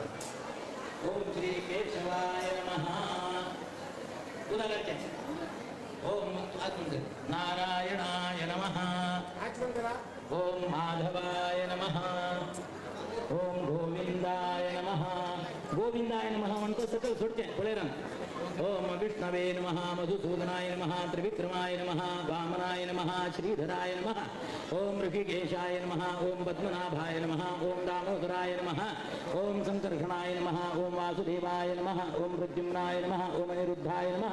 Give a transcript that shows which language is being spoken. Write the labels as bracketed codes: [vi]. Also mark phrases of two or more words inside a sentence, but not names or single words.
[sa] ओम श्री केशवाय नमः. [mr] पुन्हा करते. [sa] ओम नारायणाय नमः. ओम माधवाय नमः. ओम गोविंदाय नमः. गोविंदाय नमः [mr] म्हणतो सकल सुटते पुढे रंग. [sa] ओम विष्णवे नमः. मधुसूदनाय नमः. त्रिविक्रमाय नमः. वामनाय नमः. श्रीधराय नमः. ओम ऋषिकेशाय नमः. ओम पद्मनाभाय नमः. ओम दामोदराय नमः. ओम संकर्षणाय नमः. ओम वासुदेवाय नमः. ओम प्रद्युम्नाय नमः. ओम अनिरुद्धाय नमः.